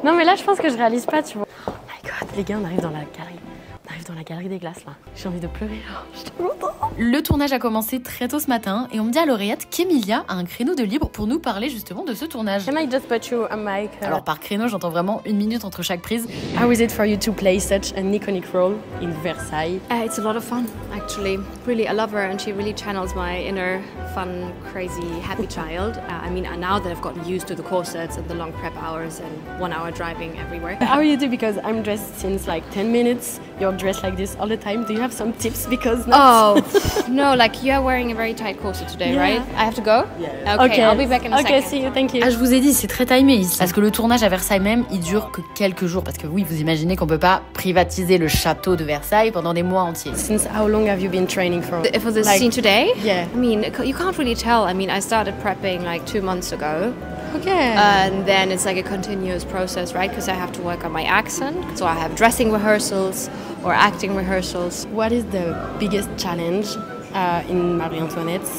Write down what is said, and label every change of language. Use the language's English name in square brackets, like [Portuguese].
[French] Non mais là, je pense que je réalise pas, tu vois. Les gars, on arrive dans la galerie. On arrive dans la galerie des glaces là. J'ai envie de pleurer là. Je suis trop contente. Le tournage a commencé très tôt ce matin et on me dit à l'oreillette qu'Emilia a un créneau de libre pour nous parler justement de ce tournage. [English] Can I just put you a mic? [French] Alors par créneau, j'entends vraiment 1 minute entre chaque prise. [English] How is it for you to play such an iconic role in Versailles? It's a lot of fun, actually. Really, I love her and she really channels my inner fun, crazy, happy child. I mean, now that I've gotten used to the corsets and the long prep hours and 1 hour driving everywhere. How you do? Because I'm dressed since like 10 minutes. You're dressed like this all the time. Do you have some tips? Because oh, no, like you are wearing a very tight corset today, right? I have to go? Yeah. Okay, I'll be back in a second. Okay, see you, thank you. [French] Ah, je vous ai dit, c'est très timé ici. Parce que le tournage à Versailles même, il dure que quelques jours. Parce que oui, vous imaginez qu'on peut pas privatiser le château de Versailles pendant des mois entiers. [English] Since how long have you been training for? For this scene today? Yeah. I mean, you can't really tell. I mean, I started prepping like 2 months ago. Okay. And then it's like a continuous process, right? Because I have to work on my accent. So I have dressing rehearsals or acting rehearsals. What is the biggest challenge in Marie Antoinette?